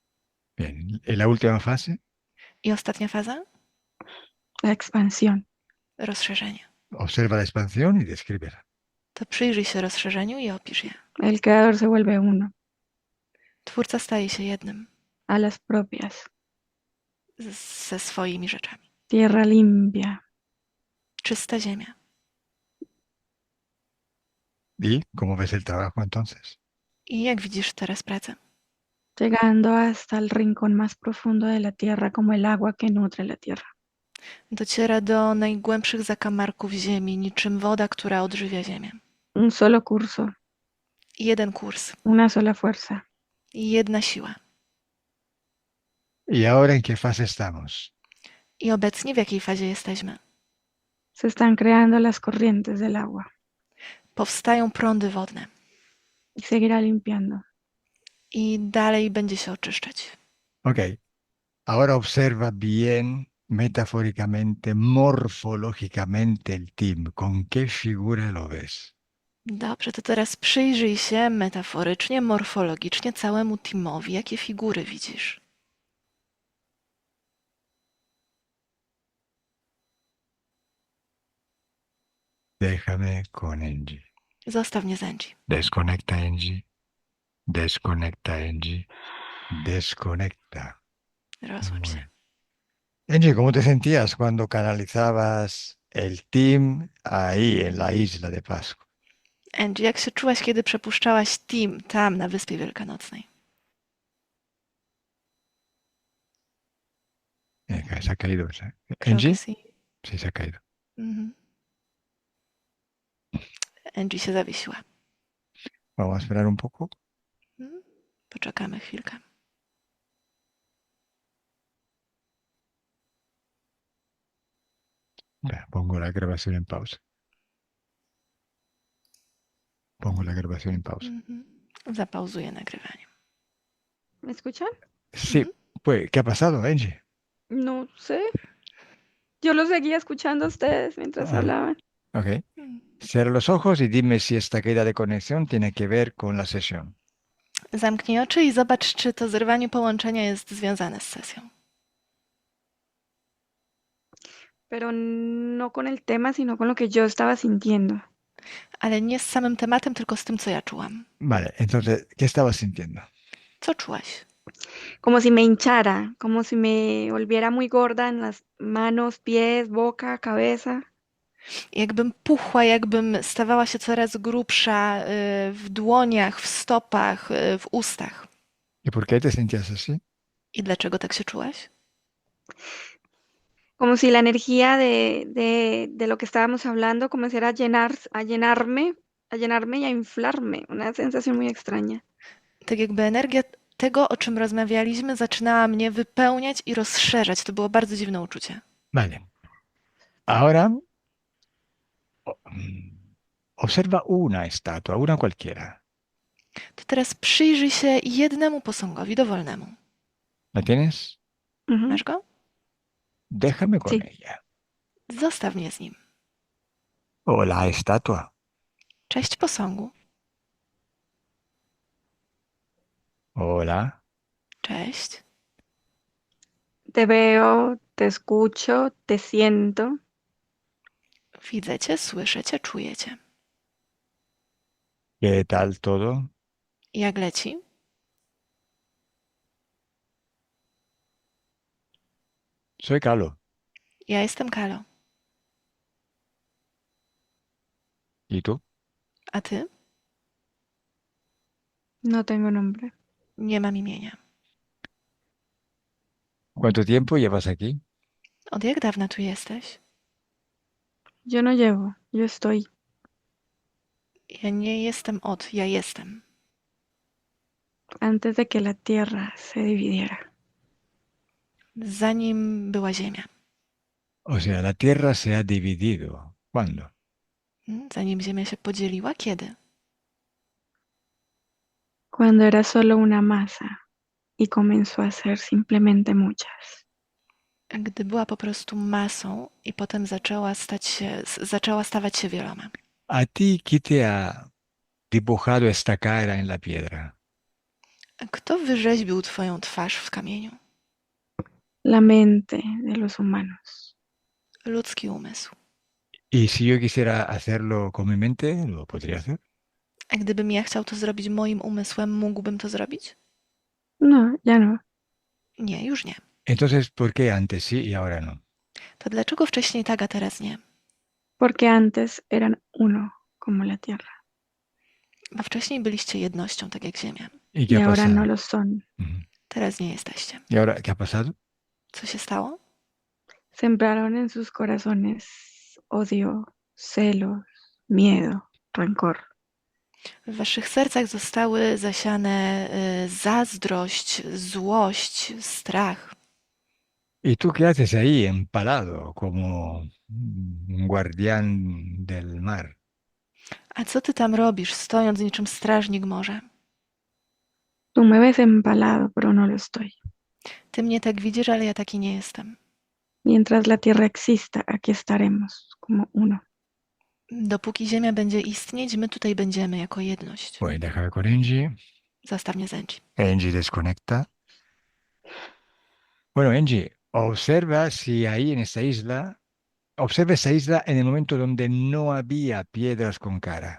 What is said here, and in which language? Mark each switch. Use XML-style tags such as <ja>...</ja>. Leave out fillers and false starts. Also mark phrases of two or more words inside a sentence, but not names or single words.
<es>Bien, ¿y la última fase?</es> <pl>I ostatnia faza?</pl> <es>La expansión.</es> <pl>rozszerzenie.</pl> <es>Observa la expansión y descríbela.</es> <pl>To przyjrzyj się rozszerzeniu i opisz je.</pl> <es>El creador se vuelve uno,</es> <pl>Twórca staje się jednym</pl> <es>a las propias.</es> <pl>ze swoimi rzeczami.</pl> <es>Tierra limpia,</es> <pl>Czysta ziemia.</pl> <es>¿Y cómo ves el trabajo entonces?</es> <pl>I jak widzisz teraz pracę?</pl> <es>llegando hasta el rincón más profundo de la tierra como el agua que nutre la tierra.</es> <pl>Dociera do najgłębszych zakamarków ziemi, niczym woda, która odżywia ziemię.</pl> <es>Un solo curso,</es> <pl>Jeden kurs</pl> <es>una sola fuerza.</es> <pl>i jedna siła.</pl> <es>¿Y ahora en qué fase estamos?</es> <pl>I obecnie w jakiej fazie jesteśmy?</pl> <es>Se están creando las corrientes del agua</es> <pl>Powstają prądy wodne</pl> <es>y seguirá limpiando.</es> <pl>i dalej będzie się oczyszczać.</pl> <es>Ok. Ahora observa bien metafóricamente, morfológicamente el team. ¿Con qué figura lo ves?</es> <pl>Dobrze, to teraz przyjrzyj się metaforycznie, morfologicznie całemu teamowi. Jakie figury widzisz?</pl> <es>Déjame con Angie.</es> <pl>Zostaw mnie z Angie.</pl> <es>Desconecta Angie. Desconecta Angie. Desconecta.</es> <pl>Rozłącz</pl> <es>Muy</es> <pl>się.</pl> <es>bien. Angie, ¿cómo te sentías cuando canalizabas el team ahí en la isla de Pascua?</es> <pl>Angie, jak się czułaś, kiedy przepuszczałaś team tam na Wyspie Wielkanocnej?</pl> <es>Se ha caído. Creo ¿Angie? que sí. Sí, se ha caído.</es> <pl>Mhm. Angie się zawiesiła.</pl> <es>Vamos a esperar un poco.</es> <pl>Poczekamy chwilkę.</pl> <es>Pongo la grabación en pausa. Pongo la grabación en pausa.</es> <pl>Zapauzuję nagrywanie.</pl> <es>¿Me escuchan? Sí, pues, ¿qué ha pasado, Angie? No sé. Yo los seguía escuchando a ustedes mientras Ah. hablaban. Ok. Cierra los ojos y dime si esta caída de conexión tiene que ver con la sesión.</es> <pl>Zamknij oczy i zobacz, czy to zerwanie połączenia jest związane z sesją.</pl> <es>Pero no con el tema, sino con lo que yo estaba sintiendo.</es> <pl>Ale nie z samym tematem, tylko z tym, co ja czułam.</pl> <es>Vale, entonces, ¿qué estabas sintiendo?</es> <pl>Co czułaś?</pl> <es>Como si me hinchara, como si me volviera muy gorda en las manos, pies, boca, cabeza.</es> <pl>Jakbym puchła, jakbym stawała się coraz grubsza w dłoniach, w stopach, w ustach.</pl> <es>¿Y por qué te sentías así?</es> <pl>I dlaczego tak się czułaś?</pl> <es>Como si la energía de lo que estábamos hablando comenzara a llenarme y a inflarme. Una sensación muy extraña.</es> <pl>Tak jakby energia tego, o czym rozmawialiśmy, zaczynała mnie wypełniać i rozszerzać. To było bardzo dziwne uczucie.</pl> <es>Vale. Ahora, observa una estatua, una cualquiera.</es> <pl>To teraz przyjrzyj się jednemu posągowi dowolnemu.</pl> <es>¿La tienes? Ujú.</es> <pl>Masz go?</pl> <es>Déjame con Sí. ella.</es> <pl>Zostaw mnie z nim.</pl> <es>O la estatua.</es> <pl>Cześć posągu.</pl> <es>Hola.</es> <pl>Cześć.</pl> <es>Te veo, te escucho, te siento.</es> <pl>Widzę cię, słyszę cię, czuję cię.</pl> <es>¿Qué tal todo?</es> <pl>Jak leci?</pl> <es>Soy Carlos.</es> <pl>Ja jestem Kalo.</pl> <es>¿Y tú?</es> <pl>A ty?</pl> <es>No tengo nombre.</es> <pl>Nie mam imienia.</pl> <es>¿Cuánto tiempo llevas aquí?</es> <pl>Od jak dawna tu jesteś?</pl> <es>Yo no llevo, yo estoy.</es> <pl>Ja nie jestem od, ja jestem.</pl> <es>Antes de que la tierra se dividiera.</es> <pl>Zanim była ziemia.</pl> <es>O sea, la Tierra se ha dividido. ¿Cuándo?</es> <pl>Zanim ziemia się podzieliła? Kiedy?</pl> <es>Cuando era solo una masa y comenzó a ser simplemente muchas.</es> <pl>Gdy była po prostu masą i potem zaczęła stawać się wieloma.</pl> <es>¿A ti qué te ha dibujado esta cara en la piedra?</es> <pl>Kto wyrzeźbił twoją twarz w kamieniu?</pl> <es>La mente de los humanos.</es> <pl>Ludzki umysł.</pl> <es>Y si yo quisiera hacerlo con mi mente, lo podría hacer.</es> <pl>A gdybym ja chciał to zrobić moim umysłem, mógłbym to zrobić?</pl> <es>No, ya no.</es> <pl>Nie, już nie.</pl> <es>Entonces, ¿por qué antes sí y ahora no?</es> <pl>To dlaczego wcześniej tak, a teraz nie?</pl> <es>Porque antes eran uno, como la tierra,</es> <pl>Bo wcześniej byliście jednością, tak jak Ziemia.</pl> <es>¿Y qué y ha ahora no pasado? lo son. Ujú.</es> <pl>Teraz nie jesteście.</pl> <es>¿Y ahora qué ha pasado?</es> <pl>Co się stało?</pl> <es>Sembraron en sus corazones odio, celos, miedo, rencor.</es> <pl>W waszych sercach zostały zasiane zazdrość, złość, strach.</pl> <es>¿Y tú qué haces ahí empalado como un guardián del mar?</es> <pl>A co ty tam robisz, stojąc niczym strażnik morza?</pl> <es>Tú me ves empalado, pero no lo estoy.</es> <pl>Ty mnie tak widzisz, ale ja taki nie jestem.</pl> <es>Mientras la tierra exista, aquí estaremos como uno.</es> <pl>Dopóki Ziemia będzie istnieć, my tutaj będziemy jako jedność.</pl> <es>Pues dejar con Angie.</es> <pl>Zostaw mnie z Angie.</pl> <es>Angie desconecta. Bueno, Angie, observa si ahí en esa isla, observa esa isla en el momento donde no había piedras con cara.</es>